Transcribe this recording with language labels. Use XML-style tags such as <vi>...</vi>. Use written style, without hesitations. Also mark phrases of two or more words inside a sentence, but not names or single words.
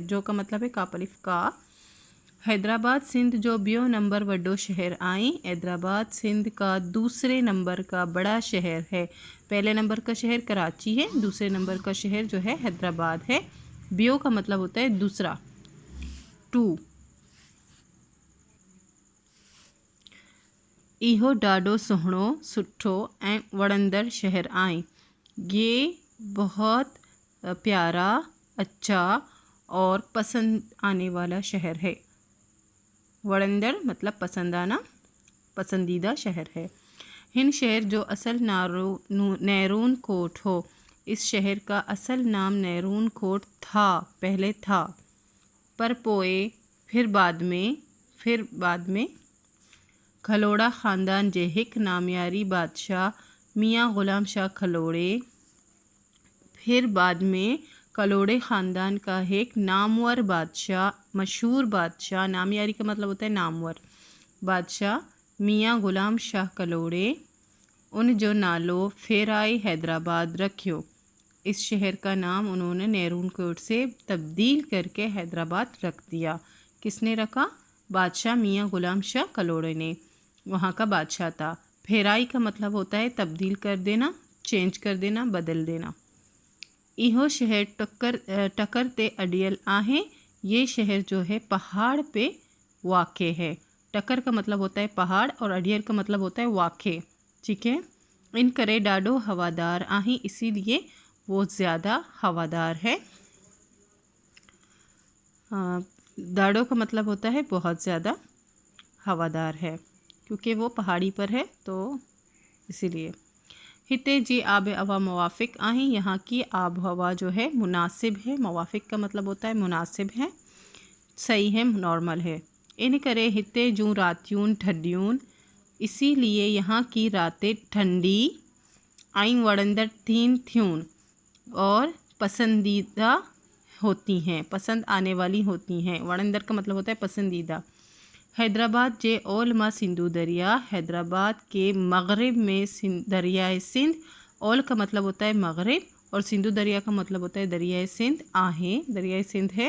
<ur>جو کا مطلب ہے کاپلف کا.</ur> <sd>हैदराबाद सिंध जो बियो नंबर वड्डो शहर आई।</sd> <ur>حیدرآباد سندھ کا دوسرے نمبر کا بڑا شہر ہے. پہلے نمبر کا شہر کراچی ہے، دوسرے نمبر کا شہر جو ہے حیدرآباد ہے. بیو کا مطلب ہوتا ہے دوسرا، 2.</ur> <sd>इहो ॾाढो सुहिणो, सुठो ऐं वणंदड़ शहर आहे।</sd> <ur>یہ بہت پیارا، اچھا اور پسند آنے والا شہر ہے. ونندڑ مطلب پسند آنا، پسندیدہ شہر ہے.</ur> <sd>हिन शहर जो असल नैरून कोट हो।</sd> <ur>اس شہر کا اصل نام نیرون کوٹ تھا، پہلے تھا.</ur> <sd>पर पोए</sd> <ur>پھر بعد میں</ur> <sd>खलोड़ा ख़ानदान जे हिक नामियारी बादशाह मियाँ ग़ुलाम शाह खलोड़े,</sd> <ur>پھر بعد میں کلوڑے خاندان کا ایک نامور بادشاہ، مشہور بادشاہ، نامیاری کا مطلب ہوتا ہے نامور بادشاہ میاں غلام شاہ کلوڑے,</ur> <sd>उन जो नालो फेराई हैदराबाद रखियो।</sd> <ur>اس شہر کا نام انہوں نے نیرون کوٹ سے تبدیل کر کے حیدرآباد رکھ دیا. کس نے رکھا? بادشاہ میاں غلام شاہ کلوڑے نے، وہاں کا بادشاہ تھا. پھرائی کا مطلب ہوتا ہے تبدیل کر دینا، چینج کر دینا، بدل دینا.</ur> <sd>इहो शहर टक्कर ते अडियल आहे।</sd> <ur>یہ شہر جو ہے پہاڑ پہ واقع ہے. ٹکر کا مطلب ہوتا ہے پہاڑ اور اڈیل کا مطلب ہوتا ہے واقع، ٹھیک ہے.</ur> <sd>इन करे ॾाढो हवादार आहे,</sd> <ur>اسی لیے وہ زیادہ ہوادار ہے. ڈاڈھو کا مطلب ہوتا ہے بہت زیادہ ہوادار ہے، کیونکہ وہ پہاڑی پر ہے تو اسی لیے.</ur> <sd>हिते जी आब हवा मुवाफ़िक आहे।</sd> <ur>یہاں کی آب ہوا جو ہے مناسب ہے۔ موافق کا مطلب ہوتا ہے مناسب ہے، صحیح ہے، نارمل ہے.</ur> <sd>इन करे हिते जूं रातियूं ठंडियूं,</sd> <ur>اسی لیے یہاں کی راتیں ٹھنڈی</ur> <sd>ऐं वणंदड़ थियूं</sd> <ur>اور پسندیدہ ہوتی ہیں، پسند آنے والی ہوتی ہیں. ونندڑ کا مطلب ہوتا ہے پسندیدہ.</ur> <sd>हैदराबाद जे ओल मां सिंधु दरिया,</sd> <ur>حیدرآباد کے مغرب میں دریائے سندھ. اول کا مطلب ہوتا ہے مغرب اور سندھو دریا کا مطلب ہوتا ہے دریائے سندھ آہے، دریائے سندھ ہے.</ur>